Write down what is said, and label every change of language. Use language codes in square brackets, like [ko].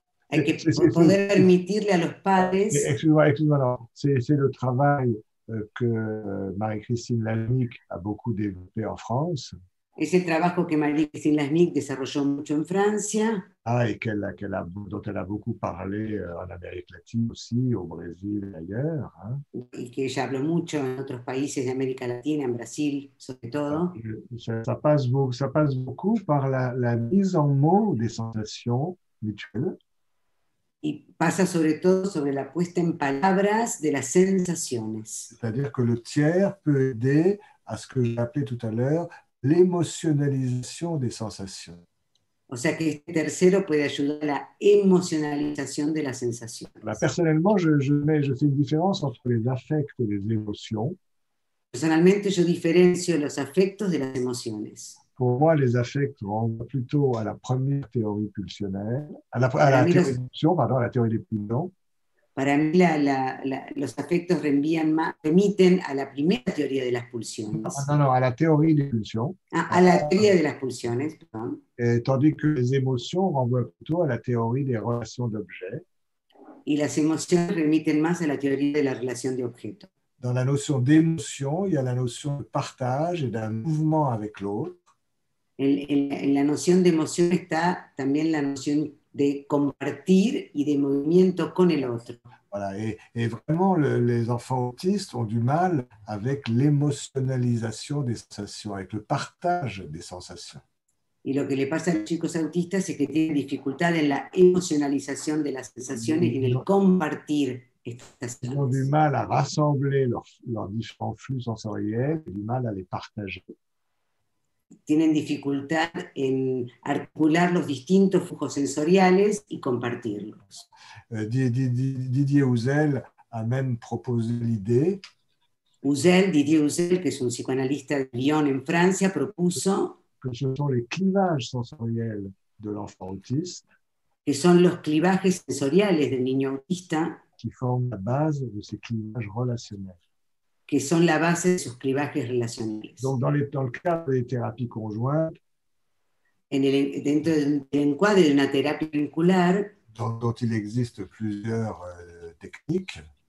[es] Hay que poder permitirle a los padres. [fr] Excuse-moi, non, c'est le travail que Marie-Christine Lasnik a beaucoup développé en France. [es] Es el trabajo que Marie-Christine Lasnik desarrolló mucho en Francia. [fr] Et dont elle a beaucoup parlé en Amérique latine aussi, au Brésil et ailleurs. Hein. [es] Y que ella habló mucho en otros países de América Latina, en Brasil sobre todo. [fr] Ça passe beaucoup par la mise en mots des sensations mutuelles. [es] Y pasa sobre todo sobre la puesta en palabras de las sensaciones. [fr] C'est-à-dire que le tiers peut aider à ce que j'ai appelé tout à l'heure l'émotionnalisation des sensations. [es] O sea que este tercero puede ayudar a la emocionalización de las sensaciones. [fr] Personnellement, je fais une différence entre les affects et les émotions. [es] Personalmente, yo diferencio los afectos de las emociones. [fr] Pour moi, les affects renvoient plutôt à la première théorie pulsionnelle, à la théorie des pulsions. [es] Para mí, los afectos remiten a la primera teoría de las pulsiones. [fr] Non, à la théorie des pulsions. [es] A la teoría de las pulsiones, perdón. [fr] Tandis que les émotions renvoient plutôt à la théorie des relations d'objets. [es] Y las emociones remiten más a la teoría de la relación de objeto. [fr] Dans la notion d'émotion, il y a la notion de partage et d'un mouvement avec l'autre. [es] En la noción de emoción está también la noción de compartir y de movimiento con el otro. [fr] Voilà, et vraiment, les enfants autistes ont du mal avec l'émotionnalisation des sensations, avec le partage des sensations. [es] Y lo que le pasa a los chicos autistas es que tienen dificultad en la emocionalización de las sensaciones y en el compartir estas [fr] sensaciones. Ils ont du mal à rassembler leurs différents flux sensoriels et du mal à les partager. [es] Tienen dificultad en articular los distintos flujos sensoriales y compartirlos. [fr] Didier Houzel a même proposé l'idée. [es] Didier Houzel, que es un psicoanalista de Lyon en Francia, propuso [fr] que ce sont les clivages sensoriels de l'enfant autiste, [es] que son los clivajes sensoriales del niño autista, [fr] qui forment la base de ces clivages relationnels. [es] Que son la base de sus clivajes relacionales. [fr] Donc, dans le cadre des thérapies conjointes, [es] dentro del encuadre de una terapia vincular, [fr] dont il existe plusieurs techniques,